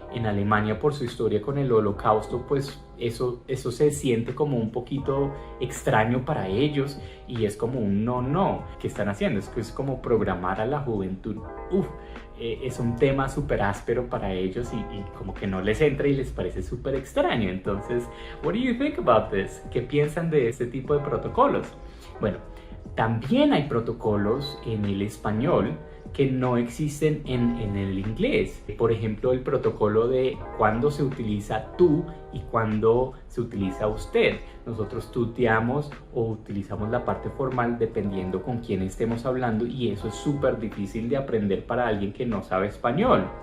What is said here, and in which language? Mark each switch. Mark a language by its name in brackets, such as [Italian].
[Spanish] En Alemania, por su historia con el Holocausto, pues eso se siente como un poquito extraño para ellos, y es como un no, ¿qué están haciendo? Es que es como programar a la juventud. Es un tema súper áspero para ellos y como que no les entra y les parece súper extraño. Entonces, [English] what do you think about this? [Spanish] ¿Qué piensan de este tipo de protocolos? Bueno, también hay protocolos en el español que no existen en el inglés. Por ejemplo, el protocolo de cuando se utiliza tú y cuando se utiliza usted. Nosotros tuteamos o utilizamos la parte formal dependiendo con quién estemos hablando, y eso es súper difícil de aprender para alguien que no sabe español.